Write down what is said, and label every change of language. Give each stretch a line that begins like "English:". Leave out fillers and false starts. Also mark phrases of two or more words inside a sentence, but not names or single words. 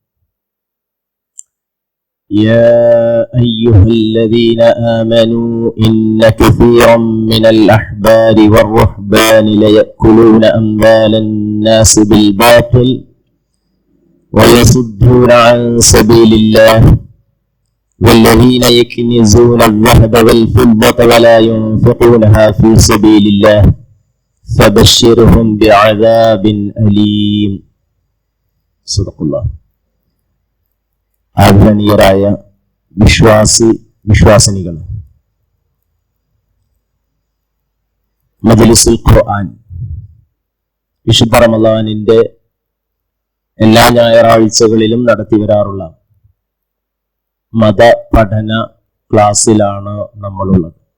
Arabic: يا أيها الذين آمنوا إن كثيرا من الأحبار والرهبان ليأكلون أموال الناس بالباطل ويصدون عن سبيل الله والذين يكنزون الذهب والفضة ولا ينفقونها في سبيل الله فبشرهم بعذاب أليم. صدق الله.
Malayalam: ആദരണീയരായ വിശ്വാസിനികൾ, മജ്‌ലിസുൽ ഖുർആൻ വിശുദ്ധ റമളാനിന്റെ എല്ലാ ഞായറാഴ്ചകളിലും നടത്തി വരാറുള്ള മതപഠന ക്ലാസ്സിലാണ് നമ്മളുള്ളത്.